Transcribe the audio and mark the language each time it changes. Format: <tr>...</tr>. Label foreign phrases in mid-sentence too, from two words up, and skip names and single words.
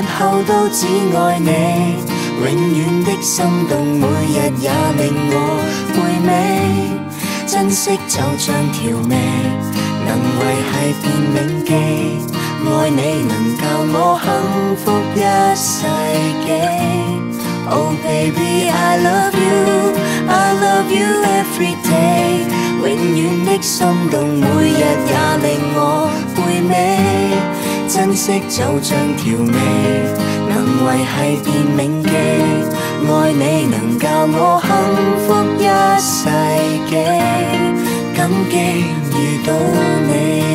<yue>後都只愛你，永遠的心動每日也令我回味，珍惜就像調味，能維繫便銘記，愛你能教我幸福一世紀。</yue> <en>Oh baby I love you every day，</en> <yue>永遠的心動每日也令我回味，珍惜就像調味，能維繫便銘記，愛你能教我幸福一世紀，感激遇到你。</yue>